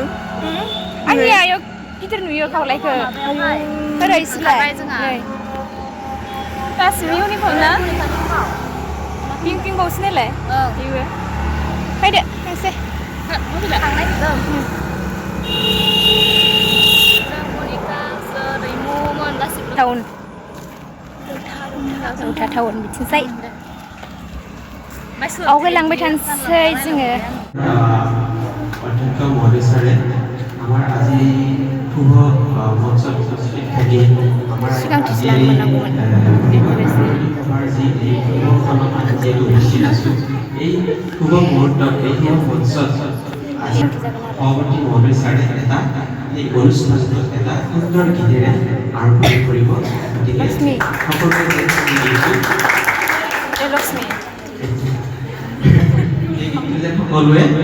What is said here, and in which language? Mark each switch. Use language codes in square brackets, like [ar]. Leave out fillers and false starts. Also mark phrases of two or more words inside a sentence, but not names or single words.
[brx] आंनि आयौ गिदिर नुयो खावलायखौ ओरै सिलाय नै गासिबो इउनिफर्म ना पिंक बावसो नालाय बेबो फैदो थांसै थांनाय नुदों टाउन टाउन बिथिंजाय आवगायलांबाय थानोसै जोङो [as] অধ্যক্ষ মহোদয় ছাৰে আমাৰ আজি শুভ মঞ্চত উপস্থিত থাকি আমাৰ সভাৰ যি শুভখনত আমি যিহেতু উপস্থিত আছোঁ এই শুভ মুহূৰ্তত এই শুভ মঞ্চত আজি সভাপতি মহোদয় ছাৰে এটা এই অনুষ্ঠানটোত এটা সুন্দৰ গীতেৰে আৰম্ভণি কৰিব গতিকে সকলোকে লক্ষ্মী সকলোৱে